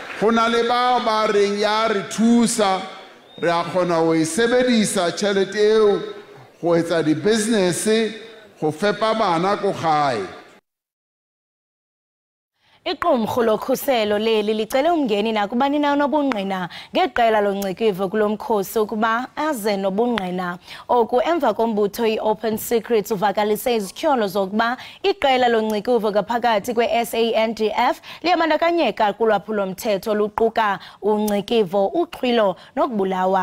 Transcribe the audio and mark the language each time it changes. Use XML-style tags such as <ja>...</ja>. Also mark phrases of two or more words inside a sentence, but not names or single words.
<nso>Go na le bao ba reng ya re thusa re a kgona go e sebedisa tšhelete eo go etsa di-business go fepa bana ko gae.</nso> <xh>Iqumrhu lokhuselo leli licele umngeni nakubani na onobungqina ngeqela loncikivio kulo mkhosi ukuba aze nobungqina. Oku emva kombutho i-Open Secrets uvakalise izityholo zokuba iqela loncikivio ngaphakathi kwe-SANDF liyabandakanyeka kulwaphulo-mthetho luquka uncikivio, uxhwilo nokubulawa.</xh>